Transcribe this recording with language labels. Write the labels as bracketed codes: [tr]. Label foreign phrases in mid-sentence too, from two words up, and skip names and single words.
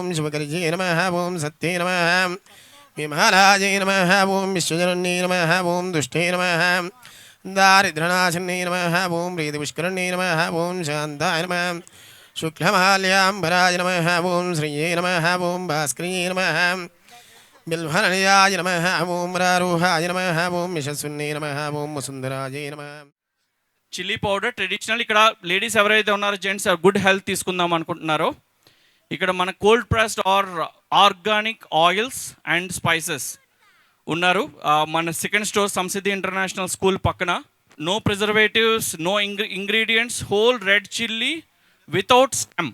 [sa] शिवकर्ये नमः ॐ सत्ये नमः विमलायै नमः ॐ विश्वजनन्ये नमः ॐ दुष्टे नमः दारिद्र्यनाशिन्ये नमः ॐ प्रीतिपुष्करण्ये नमः ॐ शान्ताय नमः शुक्लमाल्याम्बराय नमः ॐ श्रिये नमः ॐ भास्कर्ये नमः बिल्वहनयाय नमः ॐ रारूहाय नमः ॐ यशस्विन्ये नमः ॐ वसुन्धरायै नमः [en] chilli powder traditional. [te] ఇక్కడ లేడీస్ ఎవరైతే ఉన్నారో [en] gents good health [te] తీసుకుందాం అనుకుంటున్నారో ఇక్కడ మన [en] cold pressed or organic oils and spices [te] ఉన్నారు. [en] మన second store సంసిద్ధి ఇంటర్నేషనల్ స్కూల్ పక్కన. no preservatives, no ingredients, whole red chilli without stem.